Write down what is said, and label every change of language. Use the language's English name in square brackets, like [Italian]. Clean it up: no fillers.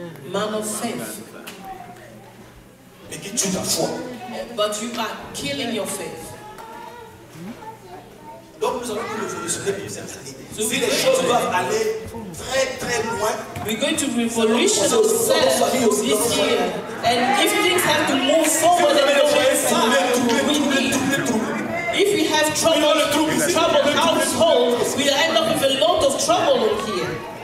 [English] Man of faith. [French] Mais qui tue ta foi. [English] But you are killing your faith. [French] comme nous allons nous révolutionner pour cette année, si les choses doivent aller très très loin, [English] we're going to revolutionize ourselves this year. And if things have to move forward and go very far, we need. If we have troubled households, we'll end up with a lot of trouble in here.